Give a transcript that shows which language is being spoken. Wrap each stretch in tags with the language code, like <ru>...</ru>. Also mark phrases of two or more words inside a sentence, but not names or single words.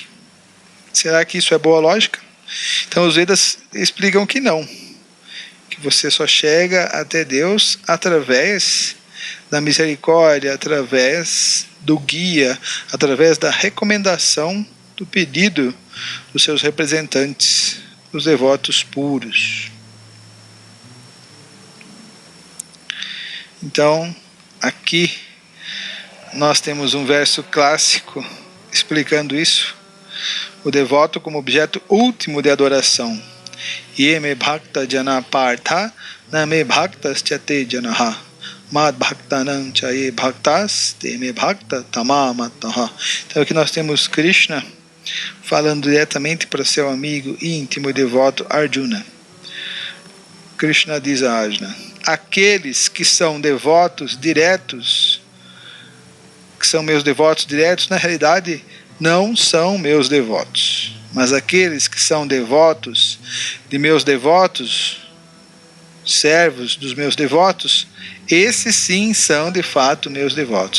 <pt>Será que isso é boa lógica? Então os Vedas explicam que não, que você só chega até Deus através da misericórdia, através do guia, através da recomendação, do pedido dos seus representantes, os devotos puros. Então, aqui nós temos um verso clássico explicando isso. O devoto como objeto último de adoração.</pt> <sa>ये मे भक्तजनाः पार्थ न मे भक्ताश्च ते जनाः मद्भक्तानां च ये भक्ताः ते मे भक्ततमा मताः.</sa> <pt>Então aqui nós temos Krishna falando diretamente para seu amigo íntimo e devoto Arjuna. Krishna diz a Arjuna: aqueles que são devotos diretos, que são meus devotos diretos, na realidade não são meus devotos, mas aqueles que são devotos de meus devotos, servos dos meus devotos, esses sim são de fato meus devotos.</pt>